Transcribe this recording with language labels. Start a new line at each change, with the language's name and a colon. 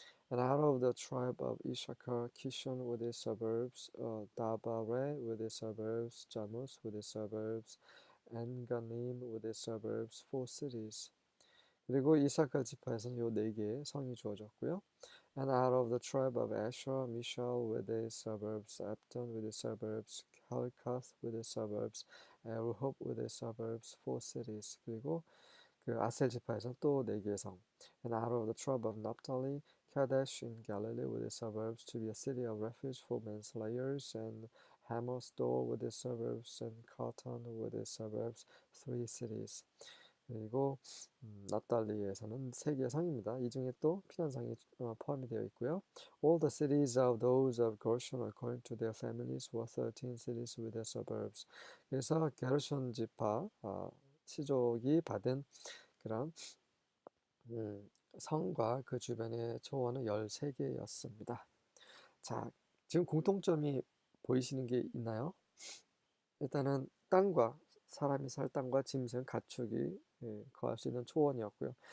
English: And out of the tribe of Issachar, Kishon with its suburbs, Dabare with its suburbs, Jarmuth with its suburbs, and Ganim with its suburbs, four cities.
Korean: 그리고 이사카 지파에서는 요 네 개의 성이 주어졌고요.
English: And out of the tribe of Asher, Mishal with its suburbs, Abdon with its suburbs, Helkath with its suburbs, Rehob with its suburbs, four cities.
Korean: 그리고 그 아셀 지파에서는 또 네 개의 성.
English: And out of the tribe of Naphtali, Kadesh in Galilee with its suburbs to be a city of refuge for manslayers, and Hammostor with its suburbs, and Kartan with its suburbs, three cities.
Korean: 그리고 납달리에서는 세 개의 성입니다. 이 중에 또 피난성이 포함이 되어 있고요.
English: All the cities of those of Gershon according to their families were 13 cities with their suburbs.
Korean: 그래서 게르손 지파 시족이 받은 그런 성과 그 주변의 초원은 13개였습니다. 자, 지금 공통점이 보이시는 게 있나요? 일단은 땅과 사람이 살 땅과 짐승, 가축이 거할 수 있는 초원이었고요.